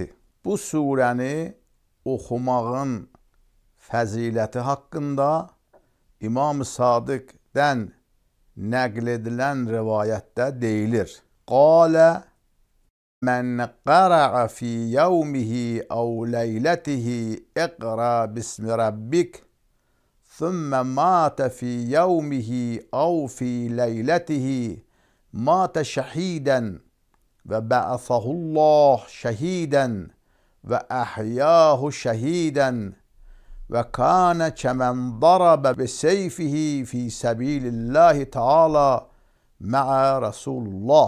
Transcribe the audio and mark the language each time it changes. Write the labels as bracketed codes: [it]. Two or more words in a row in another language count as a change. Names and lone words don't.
[az] Bu surəni oxumağın fəziləti haqqında İmam-ı Sadiqdən nəql edilən rivayətdə deyilir. [ar] قال من قرأ في يومه أو ليلته اقرأ باسم ربك ثم مات في يومه أو في ليلته مات شهيدا وبعثه الله شهيدا وأحياه شهيدا وكان كمن ضرب بسيفه في سبيل الله تعالى مع رسول الله.